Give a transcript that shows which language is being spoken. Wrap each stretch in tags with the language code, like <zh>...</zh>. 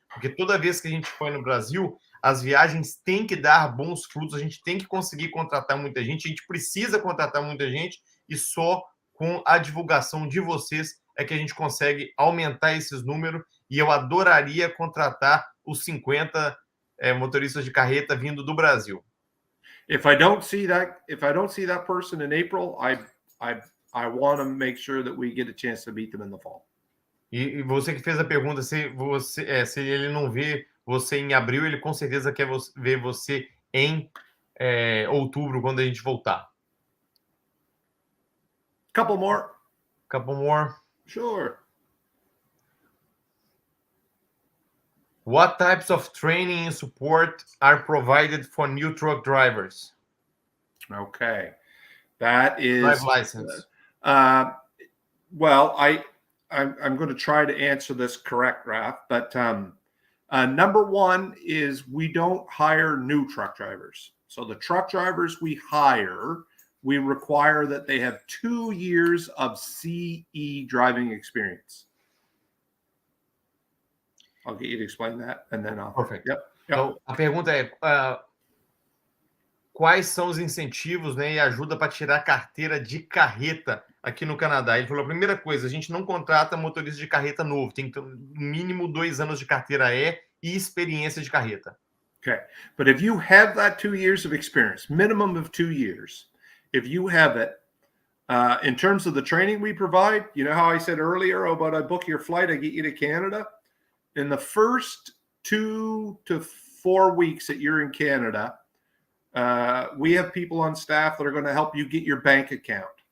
<pt>Porque toda vez que a gente foi no Brasil, as viagens têm que dar bons frutos, a gente tem que conseguir contratar muita gente, a gente precisa contratar muita gente, e só com a divulgação de vocês é que a gente consegue aumentar esses números, e eu adoraria contratar os 50 motoristas de carreta vindo do Brasil.</pt> <en>If I don't see that person in April, I want to make sure that we get a chance to beat them in the fall.</en> <pt>E você que fez a pergunta, se ele não vê você em abril, ele com certeza quer ver você em outubro, quando a gente voltar.</pt> <en>Couple more. Sure. What types of training and support are provided for new truck drivers? Okay, that is drive license. Well, I'm going to try to answer this correct, Raph. But number one is we don't hire new truck drivers. So the truck drivers we hire, we require that they have 2 years of CE driving experience. I'll get you to explain that, and then I'll... Perfect. Yep.</en> <pt>Então, a pergunta é quais são os incentivos, né, e ajuda para tirar carteira de carreta aqui no Canadá? Ele falou, a primeira coisa, a gente não contrata motorista de carreta novo, tem que ter no mínimo 2 anos de carteira E e experiência de carreta.</pt> <en>Okay, but if you have that 2 years of experience, minimum of 2 years, if you have it, in terms of the training we provide, you know how I said earlier about I book your flight, I get you to Canada? In the first 2 to 4 weeks that you're in Canada, we have people on staff that are going to help you get your bank account.</en>